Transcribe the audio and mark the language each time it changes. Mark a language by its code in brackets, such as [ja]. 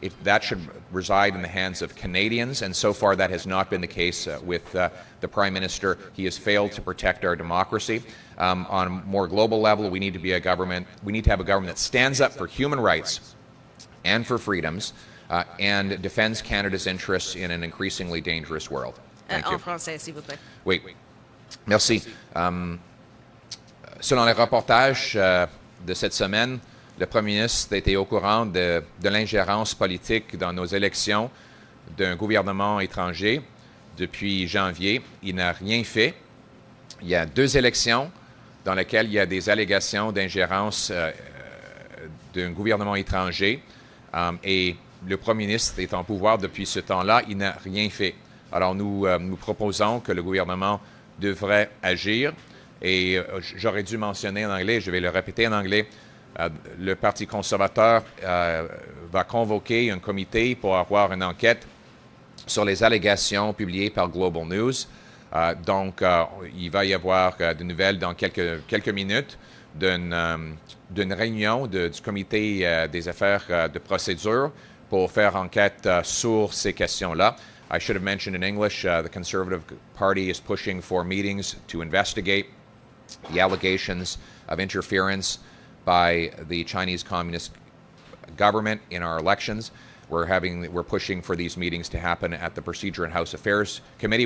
[en] That should reside in the hands of Canadians, and so far that has not been the case with the Prime Minister. He has failed to protect our democracy. On a more global level, we need to have a government that stands up for human rights and for freedoms and defends Canada's interests in an increasingly dangerous world. Thank you. [fr] En français, s'il vous plaît. Oui. Merci. Selon les reportages de cette semaine, le Premier ministre était au courant de l'ingérence politique dans nos élections d'un gouvernement étranger depuis janvier. Il n'a rien fait. Il y a 2 élections dans lesquelles il y a des allégations d'ingérence d'un gouvernement étranger et le Premier ministre est en pouvoir depuis ce temps-là. Il n'a rien fait. Alors nous proposons que le gouvernement devrait agir et j'aurais dû mentionner en anglais, je vais le répéter en anglais, le Parti conservateur va convoquer un comité pour avoir une enquête sur les allégations publiées par Global News. Donc, il va y avoir de nouvelles dans quelques minutes d'une réunion du comité des affaires de procédure pour faire enquête sur ces questions-là. [en] I should have mentioned in English, the Conservative Party is pushing for meetings to investigate the allegations of interference by the Chinese Communist government in our elections. We're pushing for these meetings to happen at the Procedure and House Affairs Committee.